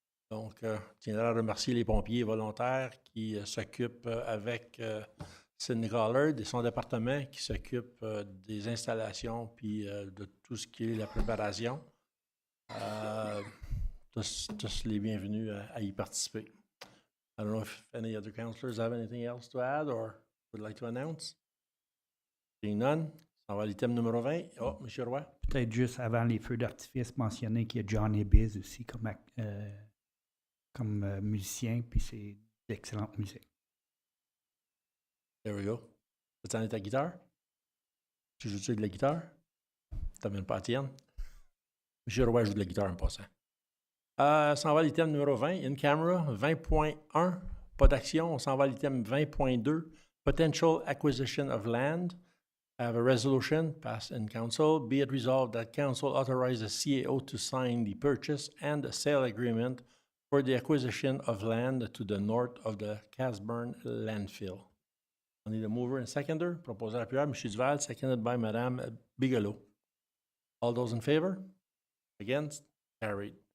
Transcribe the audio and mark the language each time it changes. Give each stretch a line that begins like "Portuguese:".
French: Donc, je tiendrai à remercier les pompiers volontaires qui s'occupent avec Sidney Collard et son département qui s'occupe des installations puis de tout ce qui est la préparation. Tous les bienvenus à y participer.
English: I don't know if any other councillors have anything else to add or would like to announce. Seeing none,
French: on va à l'item numéro 20. Oh, M. Roy. Peut-être juste avant les feux d'artifice, mentionner qu'il y a John Ebiz aussi comme musicien, puis c'est d'excellente musique.
English: There we go.
French: Tu en es ta guitare? Tu joues-tu de la guitare? Tu n'amènes pas la tienne? M. Roy joue de la guitare en passant. Ça s'en va à l'item numéro 20, in camera, 20.1, pas d'action. On s'en va à l'item 20.2,
English: potential acquisition of land. I have a resolution passed in council. Be it resolved that council authorize the CAO to sign the purchase and the sale agreement for the acquisition of land to the north of the Casburn landfill. On need a mover and seconder.
French: Proposé à M. Duval,
English: seconded by Mme Bigelow. All those in favor? Against? Carried.